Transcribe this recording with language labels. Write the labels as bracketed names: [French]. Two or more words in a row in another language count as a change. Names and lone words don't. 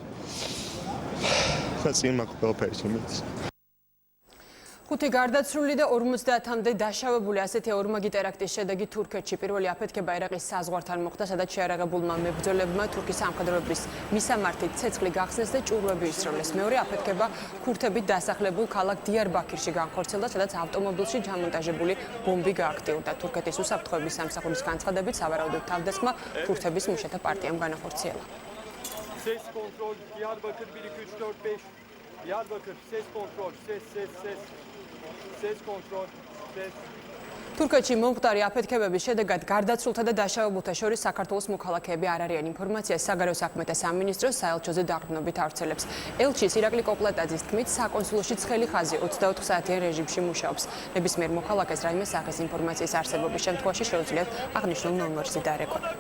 [Georgian] ხუთი გარდაცვლილი და 50-მდე დაშავებული ასეთი ორმაგი ტერაქტის შედეგი თურქეთში პირველი აფეთქება ერაყის საზღვართან მოხდა, სადაც შეარაღებულმა მებრძოლებმა თურქის სამხედროების მისამართით ცეცხლი გახსნეს და ჭურვები ისროლეს. მეორე აფეთქება ქურთებით დასახლებულ ქალაქ დიარბაქირში განხორციელდა, სადაც ავტომობილში ჩამონტაჟებული ბომბი გააქტიურდა. თურქეთის უსაფრთხოების სამსახურის განცხადებით, სავარაუდოდ თავდასხმა ქურთების მუშათა პარტიამ განახორციელა. [Turkish] Ses kontrol, Diyarbakır 1, 2, 3, 4, 5. Diyarbakır, ses kontrol, ses kontrol, ses. [Georgian] თურქეთში მომხდარი აფეთქებების შედეგად გარდაცვლილთა და დაშავებულთა შორის საქართველოს მოქალაქეები არ არიან. ინფორმაციას საგარეო საქმეთა სამინისტრო საელჩოზე დაყრდნობით ავრცელებს. ელჩის ირაკლი კოპლეტაძის თქმით, საკონსულოში ცხელი ხაზი 24 საათიან რეჟიმში მუშაობს. ნებისმიერ მოქალაქეს რაიმე სახის ინფორმაციის არსებობის შემთხვევაში შეუძლიათ აღნიშნულ ნომერზე დარეკვა.